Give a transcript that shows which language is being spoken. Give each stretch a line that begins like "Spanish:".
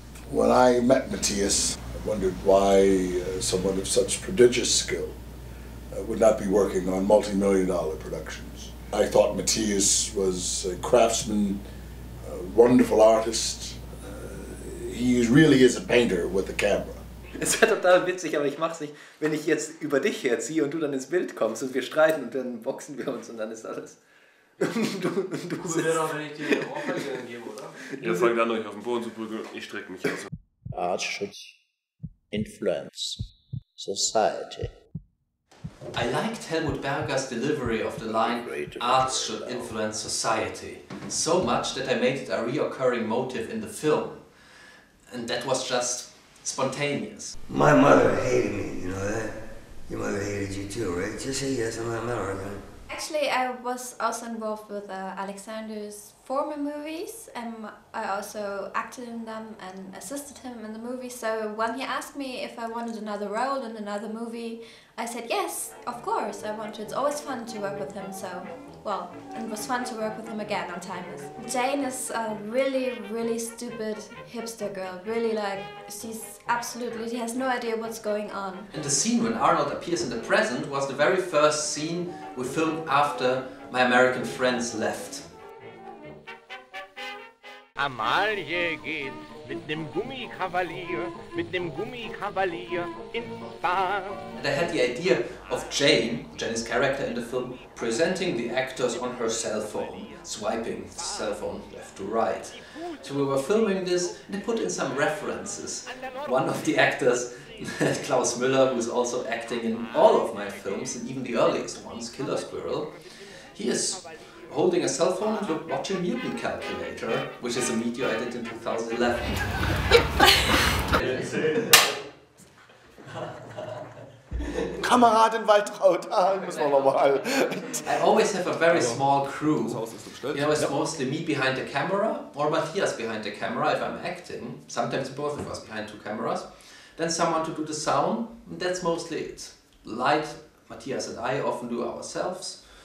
English: When I met Matthias, I wondered why someone of such prodigious skill would not be working on multi-million-dollar productions. I thought Matthias was a craftsman, a wonderful artist. He really is a painter with a camera.
German: Es wäre total witzig, aber ich mach's nicht, wenn ich jetzt über dich herziehe und du dann ins Bild kommst und wir streiten und dann boxen wir uns und dann ist alles... Du wäre doch, wenn ich dir eine Ohrfeige gebe, oder? Ihr fangt an, euch auf den Boden zu prügeln, ich strecke mich aus.
English: Art should influence society. I liked Helmut Berger's delivery of the line, "Art should influence society," so much that I made it a reoccurring motive in the film. And that was just spontaneous. My mother hated me, you know that? Your mother hated you too, right? Just say yes, I'm not American. Actually, I was also involved with Alexander's former movies, and I also acted in them and assisted him in the movie. So when he asked me if I wanted another role in another movie, I said yes, of course I want to. It's always fun to work with him, so, well, it was fun to work with him again on Timeless. Jane is a really, really stupid hipster girl. Really, she has no idea what's going on. And the scene when Arnold appears in the present was the very first scene we filmed after my American friends left.
German: Amalie geht mit nem Gummikavalier ins Bad.
English: And I had the idea of Jane's character in the film, presenting the actors on her cell phone, swiping the cell phone left to right. So we were filming this and I put in some references. One of the actors, Klaus Müller, who is also acting in all of my films, and even the earliest ones, Killer Squirrel, he is holding a cell phone and watching Mutant Calculator, which is a video I did in 2011.
German: Kameradin Waltraud, müssen wir nochmal.
English: I always have a very small crew. You know, it's mostly me behind the camera or Matthias behind the camera if I'm acting. Sometimes both of us behind 2 cameras. Then someone to do the sound, and that's mostly it. Light, Matthias and I often do ourselves.